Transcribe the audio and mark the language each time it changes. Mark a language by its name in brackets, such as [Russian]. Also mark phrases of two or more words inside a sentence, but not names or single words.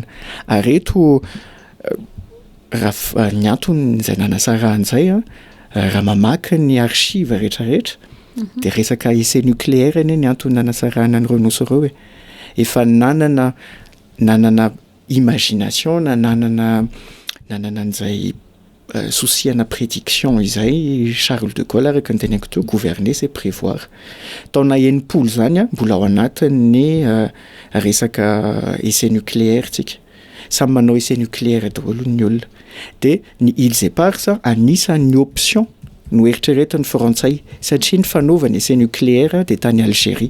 [Malagasy] Areto raha ny anton'izay nanasarahana izay raha mamaky ny archive rehetrarehetra dia resaka [French] essai nucléaire [Malagasy] ny antony nanasarahana an'ireo nosy ireo. Efa nanana imagination nanana an'izay souciana prédiction izay Charles de Gaulle araka ny teneniko teo [French] gouverner c'est prévoir. [Malagasy] Taona enimpolo zany mbola ao anatin'ny resaka [French] essai nucléaire [Malagasy] tsika. Samy manao [French] essai nucléaire [Malagasy] daholo ny olona. Dia ny îles éparses anisan'ny option no eritreretin'ny frantsay satria ny fanaovana [French] essai nucléaire [Malagasy] dia tany Algérie.